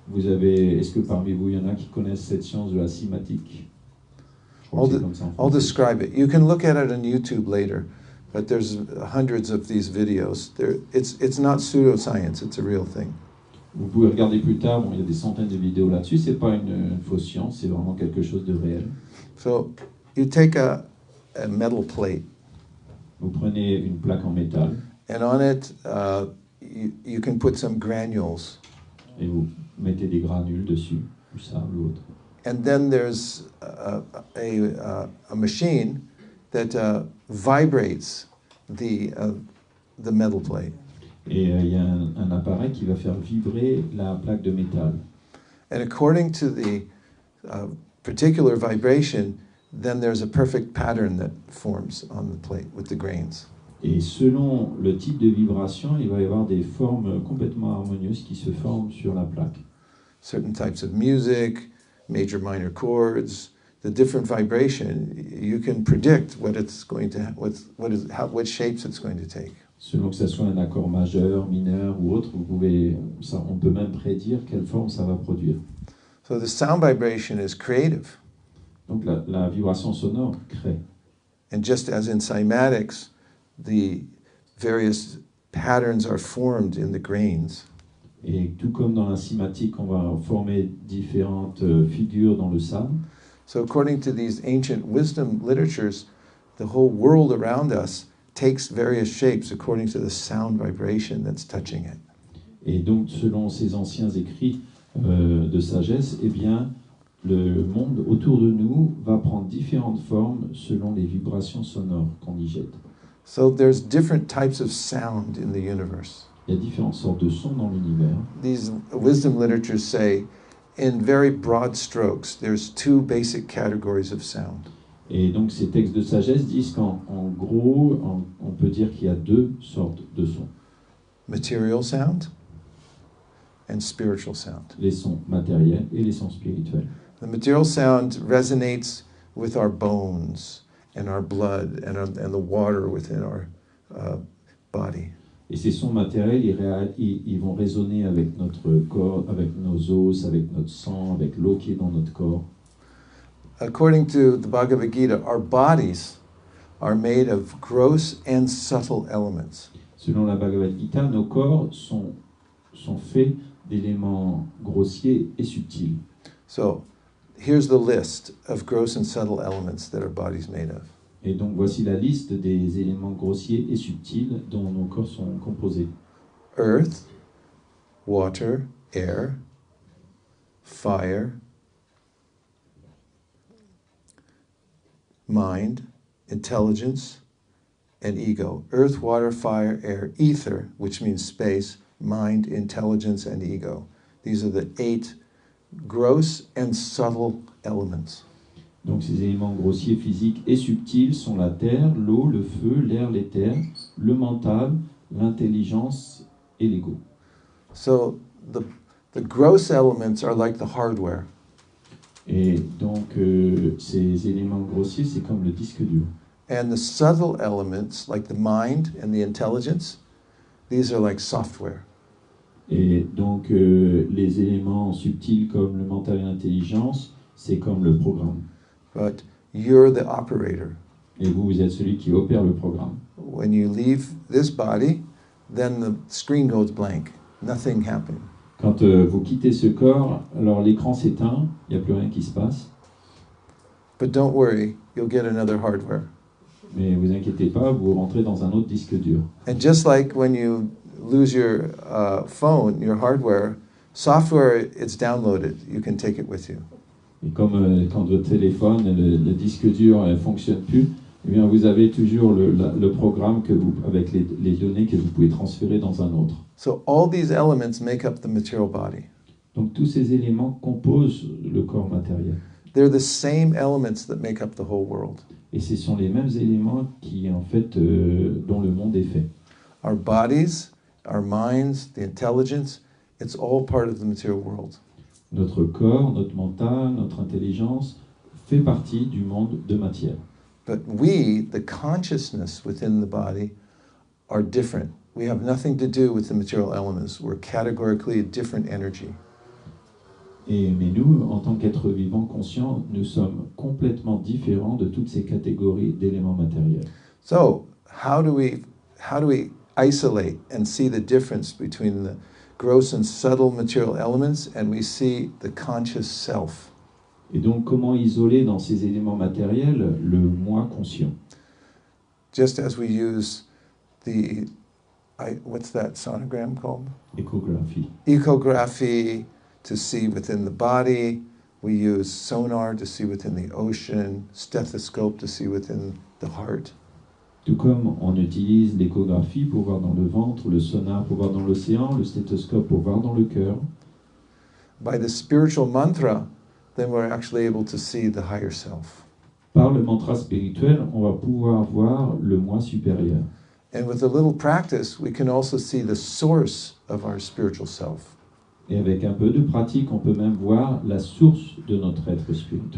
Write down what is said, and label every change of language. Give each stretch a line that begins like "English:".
French: Est-ce que parmi vous, il y en a qui connaissent cette science de la cymatique? Je crois que c'est comme ça en
English: I'll
French: français.
English: describe it. You can look at it on YouTube later, But there's hundreds of these videos. It's not pseudoscience, it's a real thing.
French: Vous pouvez regarder plus tard, bon, il y a des centaines de vidéos là-dessus, c'est pas une fausse science, c'est vraiment quelque chose de réel.
English: So you take a metal plate,
French: Vous prenez une plaque en métal
English: and on it you can put some granules.
French: et vous mettez des granules dessus, du sable ou autre.
English: And then there's a machine that vibrates the metal plate.
French: Et il y a un appareil qui va faire vibrer la plaque de métal.
English: And according to the particular vibration, then there's a perfect pattern that forms on the plate with the grains.
French: Et selon le type de vibration, il va y avoir des formes complètement harmonieuses qui se forment sur la plaque.
English: Certain types of music, major minor chords, the different vibration, you can predict what it's going to what shapes it's going to take.
French: Selon que ce soit un accord majeur, mineur ou autre, on peut même prédire quelle forme ça va produire.
English: So the sound vibration is creative.
French: Donc la vibration sonore crée.
English: And just as in cymatics, the various patterns are formed in the grains.
French: Et tout comme dans la cymatique, on va former différentes figures dans le sable.
English: So according to these ancient wisdom literatures, the whole world around us takes various shapes according to the sound vibration that's touching it.
French: Et donc, selon ces anciens écrits de sagesse, eh bien, le monde autour de nous va prendre différentes formes selon les vibrations sonores qu'on y jette.
English: So there's different types of sound in the universe.
French: Il y a différentes sortes de sons dans l'univers.
English: These wisdom literatures say, in very broad strokes, there's two basic categories of sound.
French: Et donc, ces textes de sagesse disent qu'en gros, on peut dire qu'il y a deux sortes de sons.
English: Material sound and spiritual sound.
French: Les sons matériels et les sons spirituels.
English: The material sound resonates with our bones and our blood and the water within our body.
French: Et ces sons matériels, ils vont résonner avec notre corps, avec nos os, avec notre sang, avec l'eau qui est dans notre corps.
English: According to the Bhagavad Gita, our bodies are made of gross and subtle elements.
French: Selon la Bhagavad Gita, nos corps sont faits d'éléments grossiers et subtils.
English: So, here's the list of gross and subtle elements that our body's made of.
French: Et donc voici la liste des éléments grossiers et subtils dont nos corps sont composés.
English: Earth, water, air, fire, mind, intelligence, and ego. Earth, water, fire, air, ether, which means space, mind, intelligence, and ego. These are the 8 gross and subtle elements.
French: Donc ces éléments grossiers, physiques et subtils sont la terre, l'eau, le feu, l'air, l'éther, le mental, l'intelligence et l'ego.
English: So the gross elements are like the hardware.
French: Et donc ces éléments grossiers, c'est comme le disque dur.
English: And the subtle elements, like the mind and the intelligence, these are like software.
French: Et donc les éléments subtils comme le mental et l'intelligence, c'est comme le programme.
English: But you're the operator.
French: Et vous êtes celui qui opère le programme.
English: When you leave this body, then the screen goes blank. Nothing happened.
French: Quand vous quittez ce corps, alors l'écran s'éteint, il n'y a plus rien qui se passe.
English: But don't worry, you'll get another hardware.
French: Mais vous inquiétez pas, vous rentrez dans un autre disque dur.
English: And just like when you lose your phone, your hardware, software, it's downloaded. You can take it with you.
French: Et comme quand votre téléphone, le disque dur ne fonctionne plus, eh bien vous avez toujours le programme avec les données que vous pouvez transférer dans un autre.
English: So all these elements make up the material body.
French: Donc tous ces éléments composent le corps matériel.
English: They're the same elements that make up the whole world.
French: Et ce sont les mêmes éléments qui, en fait, dont le monde est fait.
English: Our bodies, our minds, the intelligence, it's all part of the material world.
French: Notre corps, notre mental, notre intelligence fait partie du monde de matière.
English: But we, the consciousness within the body, are different. We have nothing to do with the material elements. We're categorically a different energy.
French: Mais nous, en tant qu'êtres vivants conscients, nous sommes complètement différents de toutes ces catégories d'éléments matériels.
English: So, how do we isolate and see the difference between the gross and subtle material elements, and we see the conscious self?
French: Et donc, comment isoler dans ces éléments matériels le moi conscient?
English: Just as we use what's that sonogram called?
French: Échographie.
English: Ecography to see within the body. We use sonar to see within the ocean, stethoscope to see within the heart.
French: Tout comme on utilise l'échographie pour voir dans le ventre, le sonar pour voir dans l'océan, le stéthoscope pour voir dans le cœur.
English: By the spiritual mantra, then we're actually able to see the higher self.
French: Par le mantra spirituel, on va pouvoir voir le moi supérieur.
English: And with a little practice, we can also see the source of our spiritual self.
French: Et avec un peu de pratique, on peut même voir la source de notre être spirituel.